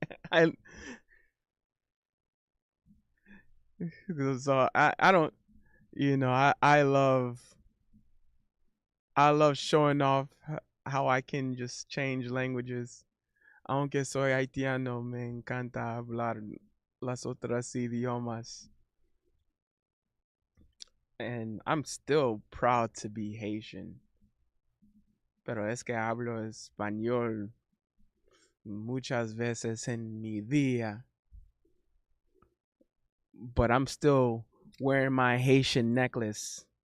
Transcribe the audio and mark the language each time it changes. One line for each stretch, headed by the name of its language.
English: I, so I don't, I love showing off how I can just change languages.
Spanish: Aunque soy haitiano, me encanta hablar las otras idiomas.
English: And I'm still proud to be Haitian.
Spanish: Pero es que hablo español muchas veces en mi día.
English: But I'm still wearing my Haitian necklace.